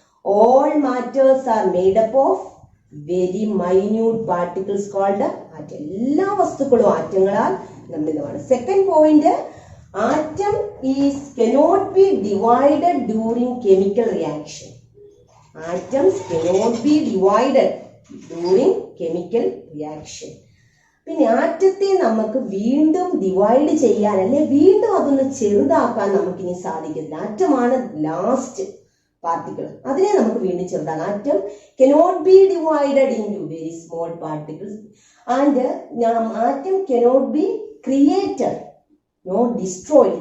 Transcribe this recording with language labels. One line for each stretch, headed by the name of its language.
English: All matters are made up of very minute particles called atom.
Malayalam: എല്ലാ വസ്തുക്കളും ആറ്റങ്ങളാൽ നിർമ്മിതമാണ്.
English: Second point, atom cannot be divided during chemical reaction. Atoms cannot be divided during chemical reaction.
Malayalam: പിന്നെ ആറ്റത്തെ നമുക്ക് വീണ്ടും divide ചെയ്യാൻ, അല്ലെ വീണ്ടും അതൊന്ന് ചെറുതാക്കാൻ നമുക്കിനി സാധിക്കില്ല. ആറ്റമാണ് ലാസ്റ്റ് പാർട്ടിക്കിൾ, അതിനെ നമുക്ക് വീണ്ടും ചെറുതാക്കാം.
English: Atom cannot be divided into very small particles and atom cannot be created, not destroyed.